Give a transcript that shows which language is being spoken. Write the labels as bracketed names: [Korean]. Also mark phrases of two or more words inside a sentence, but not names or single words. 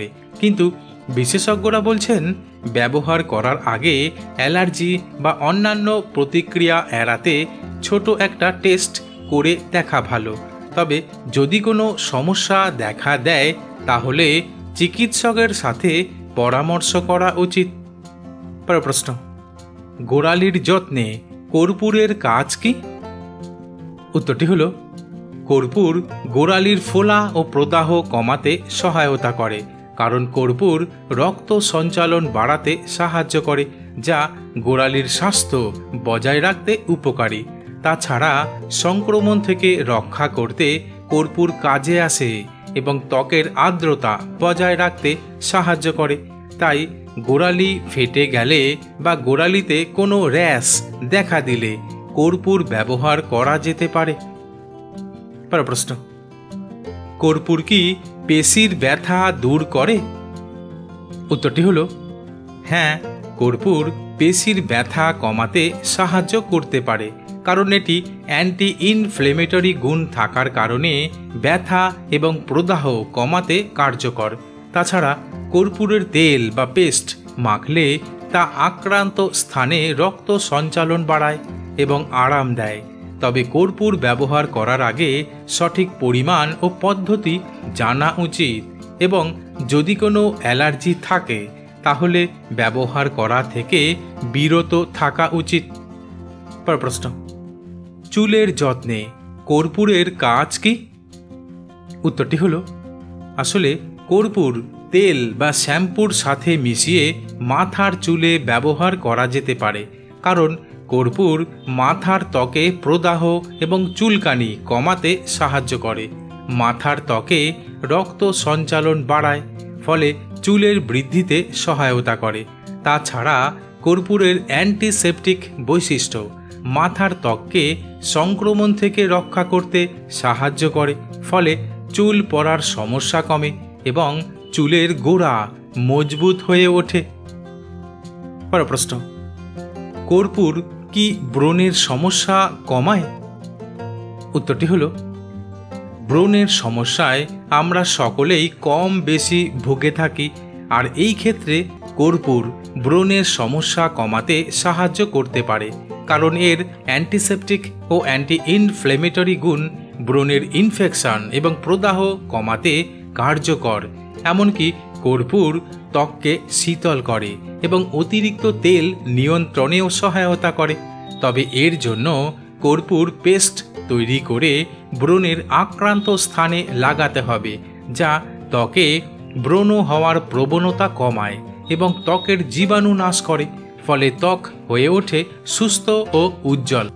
[Bangla] কিন্তু বিশেষজ্ঞরা বলছেন ব্যবহার করার আগে অ্যালার্জি বা অন্যান্য প্রতিক্রিয়া এড়াতে ছোট একটা টেস্ট করে দেখা ভালো। তবে যদি কোনো সমস্যা দেখা দেয় তাহলে চিকিৎসকের সাথে পরামর্শ করা উচিত। প্রশ্ন, গোড়ালির যত্নে কর্পূরের কাজ কী? উত্তরটি হলো কর্পূর গোড়ালির ফোলা আর প্রদাহ কমাতে সহায়তা করে, কারণ কর্পূর রক্ত সঞ্চালন বাড়াতে সাহায্য করে যা গোড়ালির স্বাস্থ্য বজায় রাখতে উপকারী। তাছাড়া সংক্রমণ থেকে রক্ষা করতে কর্পূর কাজে আসে এবং ত্বকের আর্দ্রতা বজায় রাখতে সাহায্য করে। তাই গোড়ালি ফেটে গেলে বা গোড়ালিতে কোনো র‍্যাশ দেখা দিলে কর্পূর ব্যবহার করা যেতে পারে। প্রশ্ন, কর্পূর কি পেশির ব্যথা দূর করে? উত্তরটি হলো হ্যাঁ, কর্পূর পেশির ব্যথা কমাতে সাহায্য করতে পারে, কারণ এটি [English] anti inflammatory [Bangla] গুণ থাকার কারণে ব্যথা এবং প্রদাহ কমাতে কার্যকর। তাছাড়া কর্পূরের তেল বা পেস্ট মাখলে তা আক্রান্ত স্থানে রক্ত সঞ্চালন বাড়ায় এবং আরাম দেয়। তবে কর্পূর ব্যবহার করার আগে সঠিক পরিমাণ আর পদ্ধতি জানা উচিত এবং যদি কোনো অ্যালার্জি থাকে তাহলে ব্যবহার করা থেকে বিরত থাকা উচিত। প্রশ্ন, চুলের যত্নে কর্পূরের কাজ কী? উত্তরটি হলো আসলে কর্পূর তেল বা শ্যাম্পুর সাথে মিশিয়ে মাথার চুলে ব্যবহার করা যেতে পারে, কারণ কর্পূর মাথার ত্বকে প্রদাহ এবং চুলকানি কমাতে সাহায্য করে। মাথার ত্বকে রক্ত সঞ্চালন বাড়ায় ফলে চুলের বৃদ্ধিতে সহায়তা করে। তাছাড়া কর্পূরের অ্যান্টিসেপটিক বৈশিষ্ট্য মাথার ত্বককে সংক্রমণ থেকে রক্ষা করতে সাহায্য করে, ফলে চুল পড়ার সমস্যা কমে এবং চুলের গোড়া মজবুত হয়ে ওঠে। প্রশ্ন, কর্পূর কি ব্রণের সমস্যা কমায়? উত্তরটি হলো ব্রণের সমস্যায় আমরা সকলেই কম বেশি ভুগে থাকি, আর এই ক্ষেত্রে কর্পূর ব্রণের সমস্যা কমাতে সাহায্য করতে পারে, কারণ এর অ্যান্টিসেপটিক আর [English] anti inflammatory [Bangla] গুণ ব্রণের ইনফেকশন এবং প্রদাহ কমাতে কার্যকর। এমনকি কর্পূর ত্বককে শীতল করে এবং অতিরিক্ত তেল নিয়ন্ত্রণেও সহায়তা করে। তবে এর জন্য কর্পূর পেস্ট তৈরি করে ব্রণের আক্রান্ত স্থানে লাগাতে হবে, যা ত্বকে ব্রণ হওয়ার প্রবণতা কমায় এবং ত্বকের জীবাণু নাশ করে, ফলে ত্বক হয়ে ওঠে সুস্থ আর উজ্জ্বল।